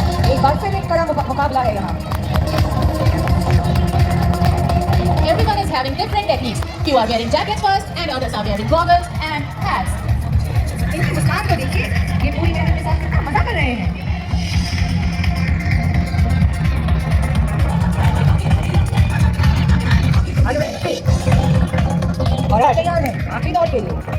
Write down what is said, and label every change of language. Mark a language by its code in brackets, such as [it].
[hi] एक बार फिर एक कड़ा मुकाबला है यहाँ। [en] Everyone is having different techniques. Few are wearing jackets first, and others are wearing goggles and hats. [hi] इनकी मुस्कान को देखिए, ये पूरी मेहनत के साथ कितना मजा कर रहे हैं। [en] Are you ready? [hi] और आज तैयार हैं आखिरी दौड़ के लिए।